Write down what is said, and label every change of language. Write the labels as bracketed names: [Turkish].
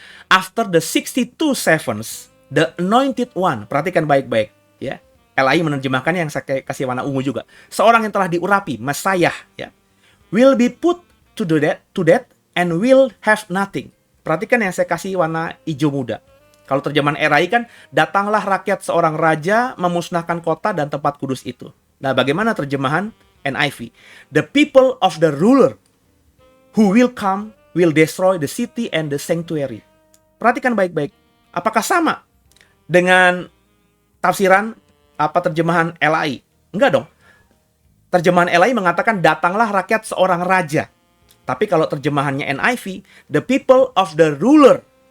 [English] After the 62 sevens, the anointed one. [Indonesian] Perhatikan baik-baik, ya. LAI menerjemahkannya yang saya kasih warna ungu juga. Seorang yang telah diurapi, Mesiah, ya, [English] will be put to death and will have nothing. [Indonesian] Perhatikan yang saya kasih warna hijau muda. Kalau terjemahan LAI kan, datanglah rakyat seorang raja memusnahkan kota dan tempat kudus itu. Nah, bagaimana terjemahan NIV? [English] The people of the ruler who will come will destroy the city and the sanctuary. [Indonesian] Perhatikan baik-baik. Apakah sama dengan tafsiran terjemahan LAI? Enggak dong. Terjemahan LAI mengatakan datanglah rakyat seorang raja. Tapi kalau terjemahannya NIV, [English] the people of the ruler.